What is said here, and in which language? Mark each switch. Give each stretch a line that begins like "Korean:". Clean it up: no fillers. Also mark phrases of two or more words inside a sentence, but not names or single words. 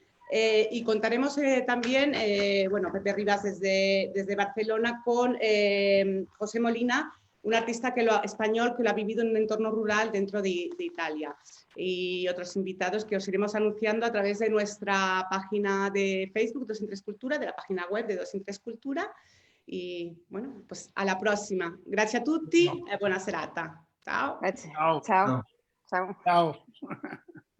Spanish: Y contaremos también, bueno, Pepe Rivas desde Barcelona con José Molina, un artista español que lo ha vivido en un entorno rural dentro de Italia, y otros invitados que os iremos anunciando a través de nuestra página de Facebook, Dos in Tres Cultura, de la página web de Dos in Tres Cultura. Y bueno, pues a la prossima.
Italian: Grazie a tutti e buona serata. Ciao. Grazie. Ciao. Ciao. Ciao. Ciao.